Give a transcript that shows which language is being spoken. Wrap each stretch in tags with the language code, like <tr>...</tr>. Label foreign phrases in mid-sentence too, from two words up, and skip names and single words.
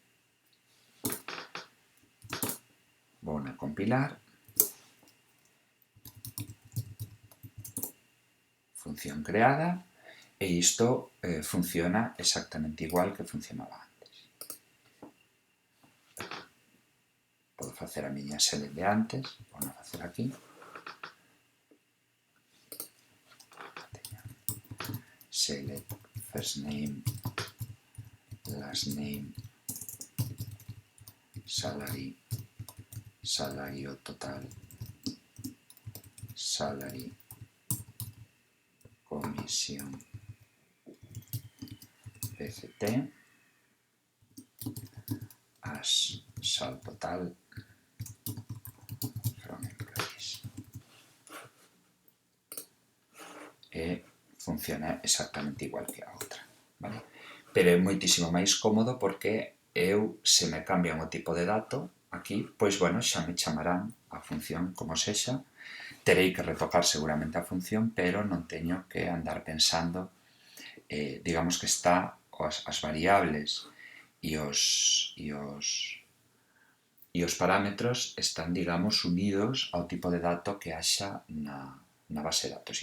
<gl>vou na compilar, función creada, e isto funciona exactamente igual que funcionaba antes. Podo facer a miña select de antes, vou a facer aquí,</gl> <en>select first name, last name, salary,</en> <gl>salario total,</gl> <en>salary, comisión, pct, as sal total from employees.</en> <gl>E funciona exactamente igual que a outra, vale? Pero é moitísimo máis cómodo porque eu, se me cambian o tipo de dato, aquí, pois, bueno, xa me chamarán a función como sexa, terei que retocar seguramente a función, pero non teño que andar pensando, digamos que está as variables e os parámetros están, digamos, unidos ao tipo de dato que haxa na base de datos.</gl>